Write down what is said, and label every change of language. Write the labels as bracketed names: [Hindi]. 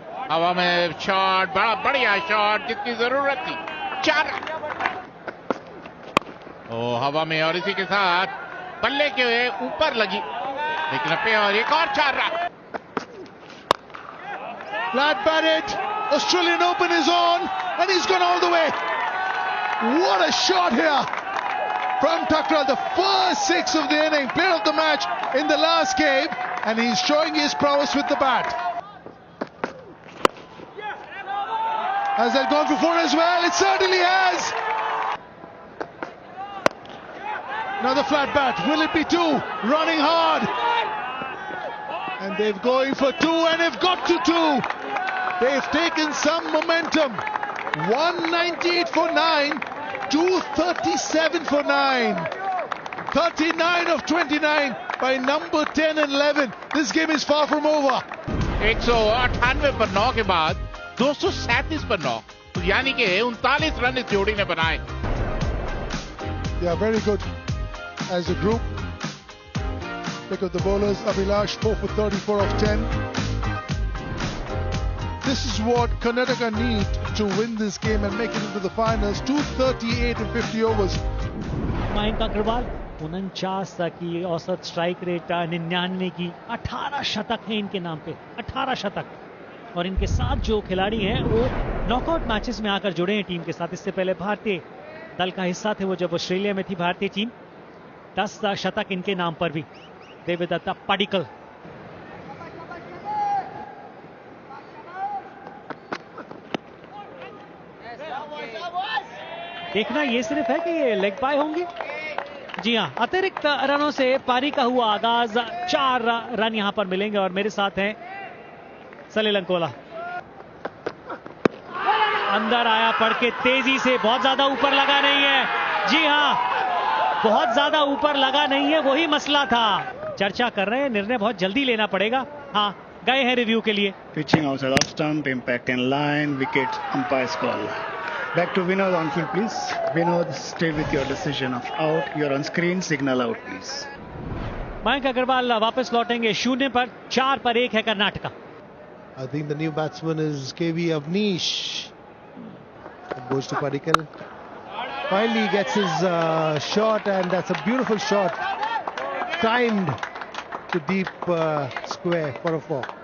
[Hindi] हवा में शॉट, बड़ा बढ़िया शॉट, जितनी जरूरत थी। 4 हवा में, और इसी के साथ बल्ले के ऊपर लगी, लेकिन पे, और एक और 4 run. [English] Flat batted. Australian Open is on, and he's gone all the way. What a shot here from Thakral, the first 6 of the inning, player of the match in the last game, and he's showing his prowess with the bat. Has that gone for 4 as well? It certainly has. Another flat bat. Will it be 2? Running hard. And they're going for 2, and they've got to 2. They've taken some momentum. 198 for 9, 237 for 9. 39 of 29 by number 10 and 11. This game is far from over. [Hindi] 198 पर 9 के बाद 237 पर 9, तो यानी कि 39 run इस जोड़ी ने बनाए। [English] They are very good as a group. Pick up the bowlers. Abhilash 4 for 34 of 10. This is what Karnataka need to win this game and make it into the finals. 238 in 50 overs. [Hindi] Mayank Agarwal 49 की औसत strike rate, 99 की, 18 शतक है इनके नाम पे, 18 शतक। और इनके साथ जो खिलाड़ी हैं वो नॉकआउट मैचेस में आकर जुड़े हैं टीम के साथ। इससे पहले भारतीय दल का हिस्सा थे वो जब ऑस्ट्रेलिया में थी भारतीय टीम। 10 शतक इनके नाम पर भी। देवदत्ता पडिक्कल, देखना ये सिर्फ है कि ये लेग बाय होंगे। जी हां, अतिरिक्त रनों से पारी का हुआ आगाज। 4 रन यहां पर मिलेंगे, और मेरे साथ हैं सलील अंकोला। अंदर आया पड़ के तेजी से, बहुत ज्यादा ऊपर लगा नहीं है। जी हां, बहुत ज्यादा ऊपर लगा नहीं है, वही मसला था। चर्चा कर रहे हैं, निर्णय बहुत जल्दी लेना पड़ेगा। हाँ, गए हैं रिव्यू के लिए। [English] Pitching outside off stump, impact in line, wicket, umpire's call. Back to Vinod on field, please. Vinod, stay with your decision of out. You're on screen, signal out, please. [Hindi] Mayank Agarwal वापस लौटेंगे 0 पर, 4 पर 1 है Karnataka. [English] I think the new batsman is KV Avnish. It goes to Padikkal. Finally he gets his shot, and that's a beautiful shot. Timed to deep square for a 4.